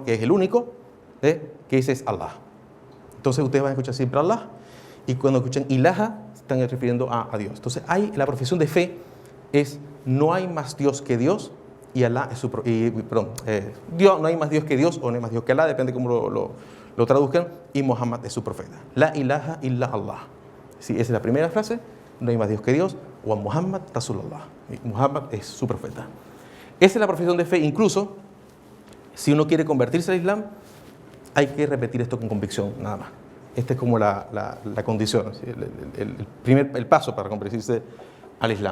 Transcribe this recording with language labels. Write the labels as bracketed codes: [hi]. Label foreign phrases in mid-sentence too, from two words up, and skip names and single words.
[es] Que es el único, que ese es Allah. Entonces ustedes van a escuchar siempre Allah, y cuando escuchan ilaha, están refiriendo a Dios. Entonces la profesión de fe es no hay más Dios que Dios, y Allah es Dios, no hay más Dios que Dios, o no hay más Dios que Allah, depende cómo lo traduzcan, y Muhammad es su profeta. [ar] لا إله إلا الله. [es] Sí, esa es la primera frase, no hay más Dios que Dios, o [ar] محمد رسول الله. [es] Muhammad es su profeta. Esa es la profesión de fe. Incluso, si uno quiere convertirse al Islam, hay que repetir esto con convicción, nada más. Esta es como la condición, ¿sí? el paso para convertirse al Islam.